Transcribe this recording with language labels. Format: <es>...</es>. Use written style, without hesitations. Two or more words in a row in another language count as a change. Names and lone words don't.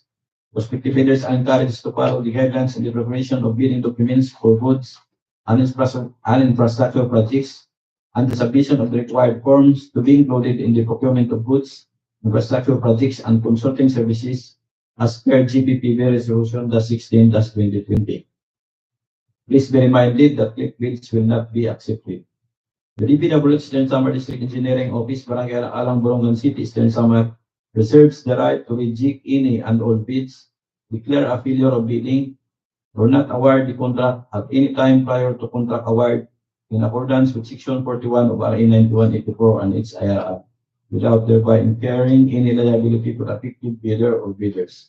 <en>Prospective bidders are encouraged to follow the guidelines in the preparation of bidding documents for goods and infrastructure projects and the submission of the required forms to be included in the procurement of goods, infrastructure projects, and consulting services as per GPPB Resolution --16-2020. Please be reminded that clickbaits will not be accepted. The DPWH Eastern Samar District Engineering Office, Barangay Alang, Borongan City, Eastern Samar, reserves the right to reject any and all bids, declare a failure of bidding, or not award the contract at any time prior to contract award in accordance with Section 41 of RA 9184 and its IRR, without thereby incurring any liability to the affected bidder or bidders.</en>